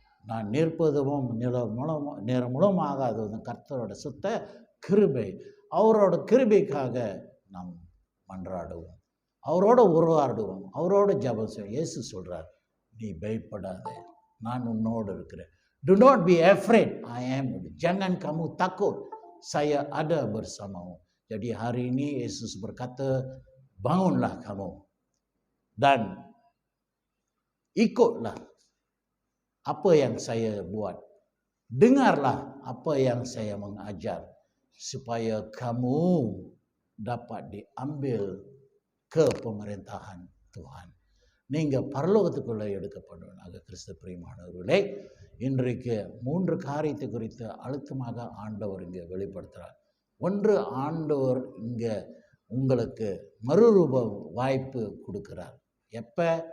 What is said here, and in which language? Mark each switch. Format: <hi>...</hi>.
<ta>நான் நிற்பதும் நேரம் மூலமாக அது வந்து கர்த்தரோட சுத்த கிருபை. அவரோட கிருபைக்காக நாம் மன்றாடுவோம், அவரோட உருவாடுவோம், அவரோட ஜெபம் செய்வோம். இயேசு சொல்கிறார், நீ பயப்படாத, நான் உன்னோடு இருக்கிறேன்.</ta> <en>Do not be afraid, I am.</en> <ms>Jangan kamu takut, saya ada bersamamu. Jadi hari ini Yesus berkata, bangunlah kamu dan ikutlah apa yang saya buat. Dengarlah apa yang saya mengajar supaya kamu dapat diambil ke pemerintahan Tuhan.</ms> <ta>நீங்கள் பரலோகத்துக்குள்ளே எடுக்கப்படுவதாக. கிறிஸ்து பிரியமானவர்களே, இன்றைக்கு 3 காரியத்தை குறித்து அழுத்தமாக ஆண்டவர் இங்கே வெளிப்படுத்துகிறார். ஒன்று, ஆண்டவர் இங்கே உங்களுக்கு மறுரூப வாய்ப்பு கொடுக்குறார். எப்போ?</ta>